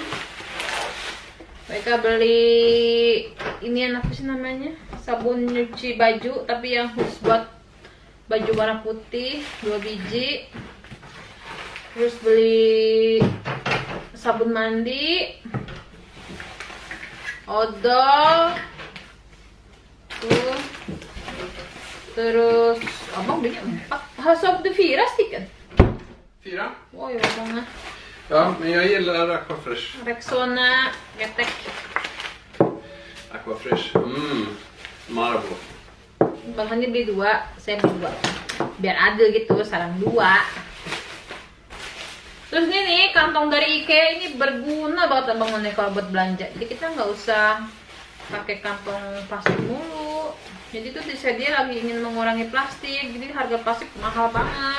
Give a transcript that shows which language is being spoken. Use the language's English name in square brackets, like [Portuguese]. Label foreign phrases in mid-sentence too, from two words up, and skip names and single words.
[Indonesian] Mereka beli ini apa sih namanya, sabun nyuci baju tapi yang khusus buat baju warna putih 2 biji. Terus beli sabun mandi, odol tuh. Terus abang belinya 4. House of the Vira kan? 4? [Swedish] Oj, vad många. Ja, men jag gillar Aquafresh. Rexona, Getek. Aquafresh. Marabou. [Indonesian] Bang Hani beli 2, saya beli 2. Biar adil gitu, sarang 2. Terus ini nih, kantong dari IKEA ini berguna banget Abang None kalau buat belanja. Jadi kita nggak usah pakai kantong plastik mulu. Jadi tuh dia lagi ingin mengurangi plastik, jadi harga plastik mahal banget.